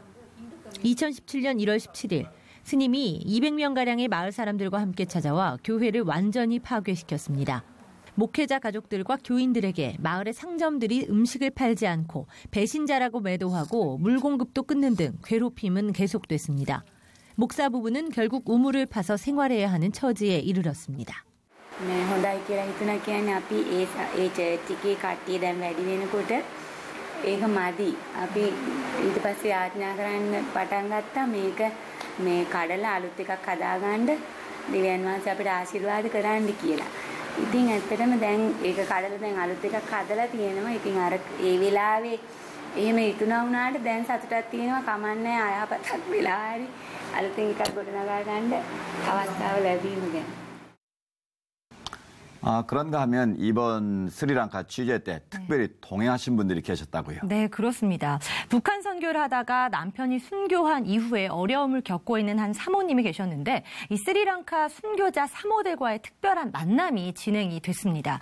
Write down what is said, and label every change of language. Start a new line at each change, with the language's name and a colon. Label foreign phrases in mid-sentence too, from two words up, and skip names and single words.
Korean: 2017년 1월 17일 스님이 200명가량의 마을 사람들과 함께 찾아와 교회를 완전히 파괴시켰습니다. 목회자 가족들과 교인들에게 마을의 상점들이 음식을 팔지 않고 배신자라고 매도하고 물 공급도 끊는 등 괴롭힘은 계속됐습니다. 목사 부부는 결국 우물을 파서 생활해야 하는 처지에 이르렀습니다. 네,
Sinhala: හොඳයි කියලා හිතුණා කියන්නේ අපි ඒ චර්ච් එකේ කට්ටිය දැන් වැඩි වෙනකොට ඒක මදි. අපි ඊට පස්සේ යාඥා කරන්න පටන් ගත්තා මේක මේ කඩලා අලුත් එකක් හදාගන්න දෙවියන් වහන්සේ අපිට ආශිර්වාද කරන්න කියලා. ඉතින් ඇත්තටම දැන් ඒක කඩලා දැන් අලුත් එකක් හදලා තියෙනවා. ඉතින් අර ඒ වෙලාවේ එහෙම ඉතුණා වුණාට දැන් සතුටක් තියෙනවා. කමන්නේ අයහපතක් වෙලා හරි අලුතින් එකක් ගොඩනගා ගන්න අවස්ථාව ලැබීම ගැන.
Korean: 그런가 하면 이번 스리랑카 취재 때 특별히 동행하신 분들이 계셨다고요? 네, 그렇습니다. 북한 선교를 하다가 남편이 순교한 이후에 어려움을 겪고 있는 한 사모님이 계셨는데 이 스리랑카 순교자 사모들과의 특별한 만남이 진행이 됐습니다.